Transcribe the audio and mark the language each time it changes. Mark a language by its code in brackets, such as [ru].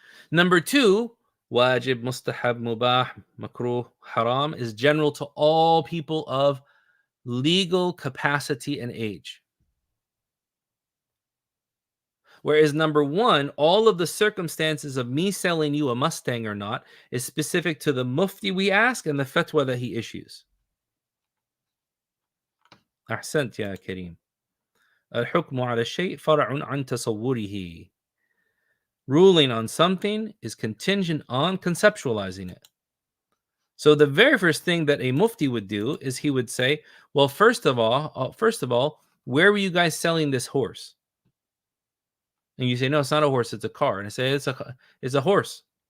[en] Number 2, wajib, mustahab, mubah, makruh, haram is general to all people of legal capacity and age. Whereas number 1, all of the circumstances of me selling you a Mustang or not is specific to the Mufti we ask and the fatwa that he issues. [ar] أحسنت يا كريم. الحكم على الشيء فرع عن تصوره. [en] Ruling on something is contingent on conceptualizing it. So the very first thing that a Mufti would do is he would say, well, first of all, where were you guys selling this horse? And you say, no, it's not a horse, it's a car. And I say, it's a horse.